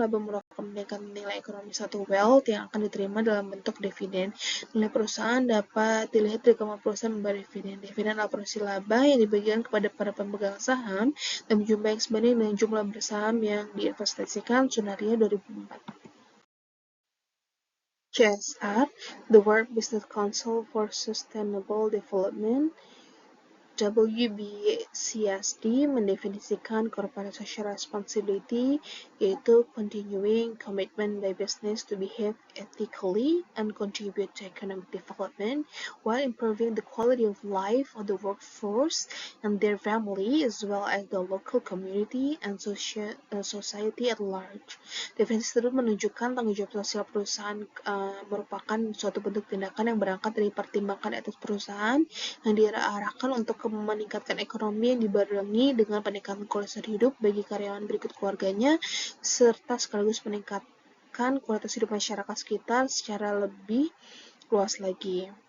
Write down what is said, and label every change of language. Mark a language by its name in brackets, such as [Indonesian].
[Indonesian] Laba merupakan peningkatan nilai ekonomi suatu wealth yang akan diterima dalam bentuk dividen. Nilai perusahaan dapat dilihat dari kemampuan perusahaan membayar dividen. Dividen adalah porsi laba yang dibagikan kepada para pemegang saham dan jumlah yang sebanding dengan jumlah bersaham yang diinvestasikan. Sunaria 2004. [English] CSR, the World Business Council for Sustainable Development, WBCSD [Indonesian] mendefinisikan [English] corporate social responsibility [Indonesian] yaitu [English] continuing commitment by business to behave ethically and contribute to economic development while improving the quality of life of the workforce and their family as well as the local community and society at large. [Indonesian] Definisi tersebut menunjukkan tanggung jawab sosial perusahaan merupakan suatu bentuk tindakan yang berangkat dari pertimbangan etos perusahaan yang diarahkan untuk meningkatkan ekonomi yang dibarengi dengan peningkatan kualitas hidup bagi karyawan berikut keluarganya, serta sekaligus meningkatkan kualitas hidup masyarakat sekitar secara lebih luas lagi.